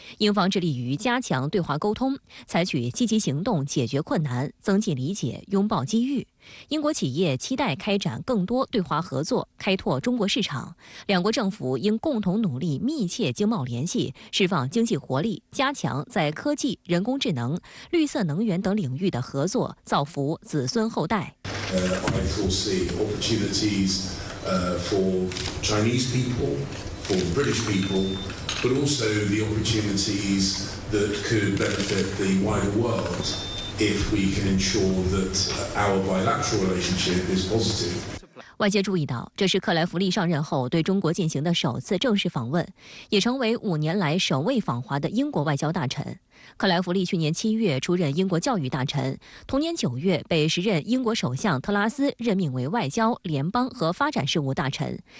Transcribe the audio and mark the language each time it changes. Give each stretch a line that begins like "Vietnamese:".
Chinese: 英方致力于加强对华沟通，采取积极行动解决困难，增进理解，拥抱机遇。英国企业期待开展更多对华合作，开拓中国市场。两国政府应共同努力，密切经贸联系，释放经济活力，加强在科技、人工智能、绿色能源等领域的合作，造福子孙后代。
English: I foresee opportunities for Chinese people, for British people, but also the opportunities that could benefit the wider world if we can ensure that our bilateral relationship is positive.
Chinese: 外界注意到，这是克莱弗利上任后对中国进行的首次正式访问，也成为5年来首位访华的英国外交大臣。克莱弗利去年7月出任英国教育大臣，同年9月被时任英国首相特拉斯任命为外交、联邦和发展事务大臣。